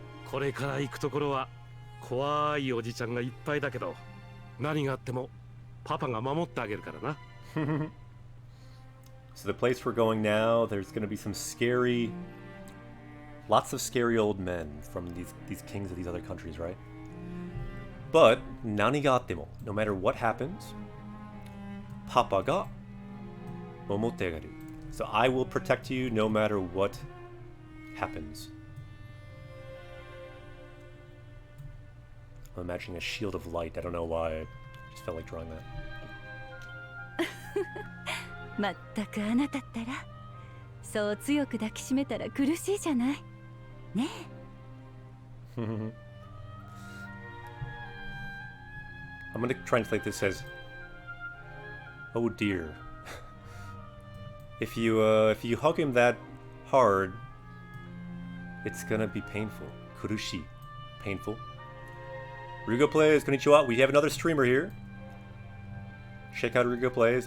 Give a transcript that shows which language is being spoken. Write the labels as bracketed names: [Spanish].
[Japanese] これから行くところは怖いおじちゃんがいっぱいだけど、何があってもパパが守ってあげるからな。 [English] So the place we're going now, there's going to be some scary, lots of scary old men from these kings of these other countries, right? But [Japanese] nani ga attemo, [English] no matter what happens, [Japanese] Papa ga momotte agaru. [English] So I will protect you no matter what happens. I'm imagining a shield of light. I don't know why. I just felt like drawing that. [Japanese] まったくあなたったらそう強く抱きしめたら苦しいじゃないねえ。 [English] I'm going to translate this as, oh dear. If you hug him that hard, it's gonna be painful. Kurushi. Painful. Ryugo Plays, konnichiwa. We have another streamer here. Check out Ryugo Plays.